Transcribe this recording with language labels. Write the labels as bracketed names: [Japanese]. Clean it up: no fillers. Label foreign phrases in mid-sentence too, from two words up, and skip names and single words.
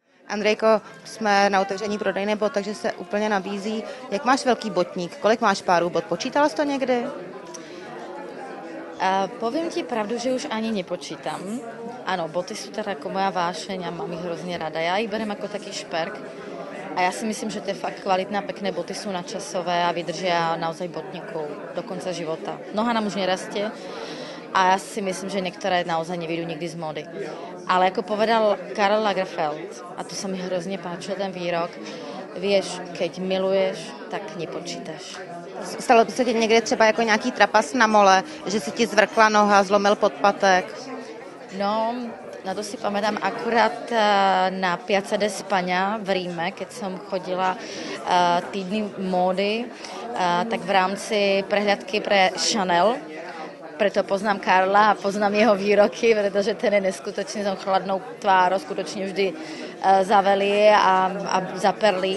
[Czech] Andrejko, jsme na otevření prodejny bot, takže se úplně nabízí. Jak máš velký botník? Kolik máš párů bot? Počítala jsi to někdy? [Slovak] Poviem ti pravdu, že už ani nepočítam. Áno, boty sú teda ako moja vášeň a mám ich hrozne rada. Ja ich berem ako taký šperk a ja si myslím, že tie fakt kvalitné a pekné boty sú nadčasové a vydržia naozaj botníkov do konca života. Noha nám už nerastie a ja si myslím, že niektoré naozaj nevyjdú nikdy z módy. Ale ako povedal Karl Lagerfeld, a to sa mi hrozne páčil ten výrok, vieš, keď miluješ, tak nepočítaš. [Czech] Stalo se ti někdy třeba jako nějaký trapas na mole, že si ti zvrkla noha, zlomil podpatek? [Slovak] No, na to si pamätám akurát na Piazza de Spagna v Ríme, keď som chodila týdny módy, tak v rámci prehľadky pre Chanel. Preto poznám Karla a poznám jeho výroky, pretože ten je neskutočne s chladnou tvárou, skutočne vždy zavelí a zaperlí.